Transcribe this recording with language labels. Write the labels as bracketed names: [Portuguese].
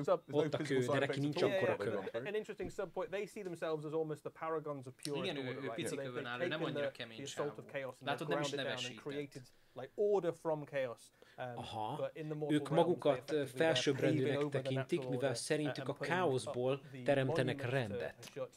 [Hungarian] Ott a kő, de neki nincs akkora kő. [English] An interesting subpoint. They see themselves as almost the paragons of pure order. [Hungarian] Igen, ő pici kövön áll, nem annyira kemény sávú. Látod, nem is nevesített. [English] Like order from chaos. [Hungarian] Aha, ők magukat felsőbbrendűnek tekintik, mivel szerintük a káoszból teremtenek rendet.